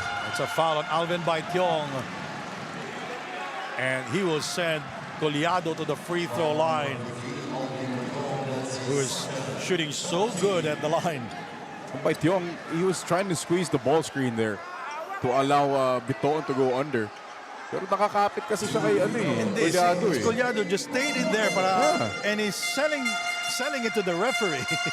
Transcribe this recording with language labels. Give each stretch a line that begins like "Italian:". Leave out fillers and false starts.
English: It's a foul on Alvin Baitiong. And he will send Collado to the free throw line, who is shooting so good at the line. Baitiong, he was trying to squeeze the ball screen there to allow Biton to go under.
Filipino: Pero nakakapit kasi siya kay Collado eh.
English: Collado just stayed in there and he's selling it to the referee.